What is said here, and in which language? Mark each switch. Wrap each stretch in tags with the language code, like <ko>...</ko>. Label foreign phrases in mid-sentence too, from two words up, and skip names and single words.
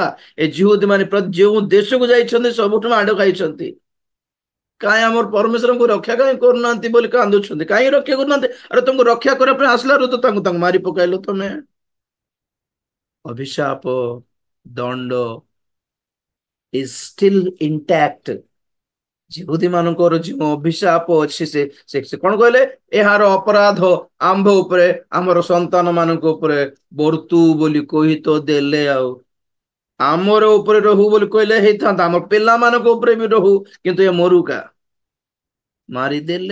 <or>ଏ ଜିହୁଦୀ ମାନେ ଯେଉଁ ଦେଶକୁ ଯାଇଛନ୍ତି ସବୁଠୁ ମାଡ ଖାଇଛନ୍ତି। କାହିଁ ଆମର ପରମେଶ୍ୱରଙ୍କୁ ରକ୍ଷା କାହିଁ କରୁନାହାନ୍ତି ବୋଲି କାନ୍ଦୁଛନ୍ତି। କାହିଁ ରକ୍ଷା କରୁନାହାନ୍ତି? ଆରେ ତୁମକୁ ରକ୍ଷା କରିବା ପାଇଁ ଆସିଲାରୁ ତ ତାଙ୍କୁ ମାରି ପକାଇଲ ତମେ। ଅଭିଶାପ, ଦଣ୍ଡ</or> <en>is still intact।</en> <or>ଜିହୁଦୀ ମାନଙ୍କର ଯେଉଁ ଅଭିଶାପ ଅଛି, ସେ କଣ କହିଲେ? ଏହାର ଅପରାଧ ଆମ୍ଭ ଉପରେ, ଆମର ସନ୍ତାନ ମାନଙ୍କ ଉପରେ ବର୍ତ୍ତୁ ବୋଲି କହି ତ ଦେଲେ। ଆଉ ଆମର ଉପରେ ରହୁ ବୋଲି କହିଲେ ହେଇଥାନ୍ତା, ଆମ ପିଲାମାନଙ୍କ ଉପରେ ବି ରହୁ, କିନ୍ତୁ ଏ ମରୁକା ମାରିଦେଲେ।</or>